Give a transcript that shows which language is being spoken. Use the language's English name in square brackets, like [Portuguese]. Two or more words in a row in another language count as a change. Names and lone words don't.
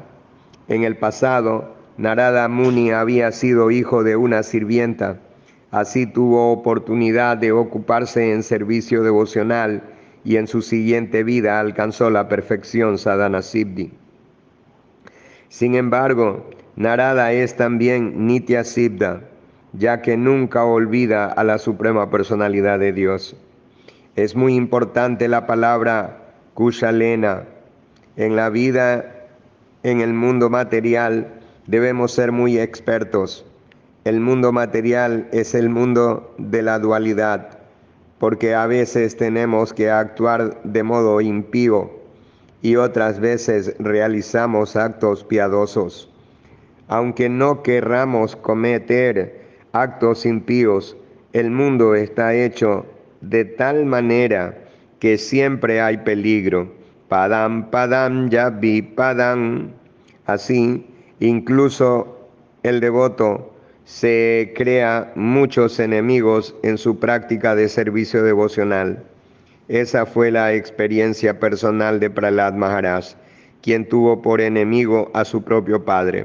[Spanish] En el pasado, Narada Muni había sido hijo de una sirvienta. Así tuvo oportunidad de ocuparse en servicio devocional y en su siguiente vida alcanzó la perfección [Sanskrit] साधन सिद्धि. [Spanish] Sin embargo, Narada es también [Sanskrit] नित्य सिद्ध, [Spanish] ya que nunca olvida a la suprema personalidad de Dios. Es muy importante la palabra kushalena. En la vida, en el mundo material, debemos ser muy expertos. El mundo material es el mundo de la dualidad, porque a veces tenemos que actuar de modo impío y otras veces realizamos actos piadosos. Aunque no querramos cometer actos impíos, el mundo está hecho de tal manera que siempre hay peligro [Sanskrit] पदं पदं यद् विपदाम्. [Spanish] Así, incluso el devoto se crea muchos enemigos en su práctica de servicio devocional. Esa fue la experiencia personal de Prahlad Maharaj, quien tuvo por enemigo a su propio padre.